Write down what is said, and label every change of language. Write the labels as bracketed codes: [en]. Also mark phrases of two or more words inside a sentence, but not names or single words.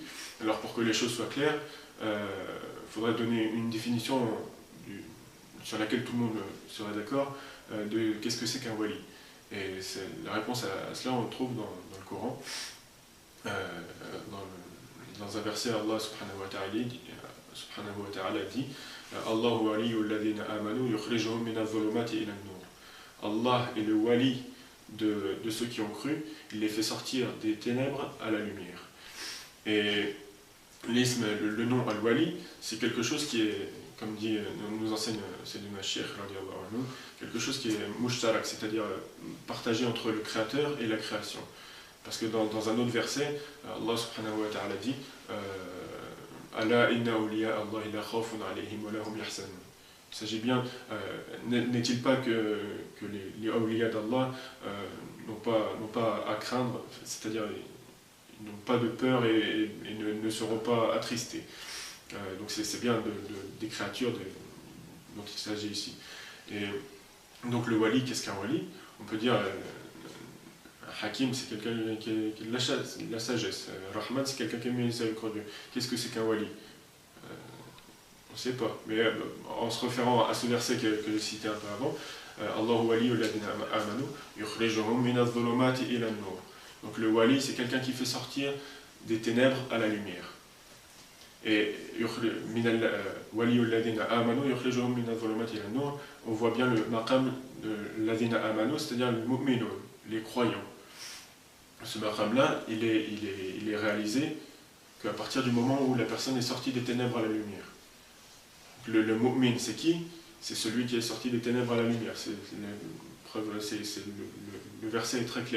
[fr] Alors pour que les choses soient claires, il faudrait donner une définition sur laquelle tout le monde serait d'accord de qu'est-ce que c'est qu'un wali. Et la réponse à cela, on le trouve dans le Coran. Dans un verset, [ar] الله سبحانه وتعالى dit الله ولي الذين آمنوا يخرجهم من الظلمات إلى النور. [fr] Allah est le wali de ceux qui ont cru, il les fait sortir des ténèbres à la lumière. Et l'isme, le nom al-wali, c'est quelque chose qui est, comme nous enseigne Sayyidina Cheikh, quelque chose qui est mushtarak, c'est-à-dire partagé entre le créateur et la création. Parce que dans un autre verset, [ar] الله سبحانه وتعالى dit ألا إن أولياء الله لا خوف عليهم ولهم يحزنون. [fr] Il s'agit bien, n'est-il pas que les awliya d'Allah n'ont pas à craindre, c'est-à-dire ils n'ont pas de peur et ne seront pas attristés. Donc c'est bien des créatures dont il s'agit ici. Et donc le wali, qu'est-ce qu'un wali? On peut dire Hakim, c'est quelqu'un qui est de la sagesse. Rahman, c'est quelqu'un qui est miséricordieux. Qu'est-ce que c'est qu'un wali? On ne sait pas. Mais en se référant à ce verset que j'ai cité un peu avant, [ar] الله ولي الذين آمنوا يخرجهم من الظلمات إلى النور. [fr] Donc le wali, c'est quelqu'un qui fait sortir des ténèbres à la lumière. [ar] Et ولي الذين آمنوا يخرجهم من الظلمات إلى النور, [fr] on voit bien le maqam de [ar] الذين آمنوا, [fr] c'est-à-dire le mu'minun, les croyants. Ce maqam-là, il est réalisé qu'à partir du moment où la personne est sortie des ténèbres à la lumière. Le mu'min, c'est qui? C'est celui qui est sorti des ténèbres à la lumière. Le verset est très clair.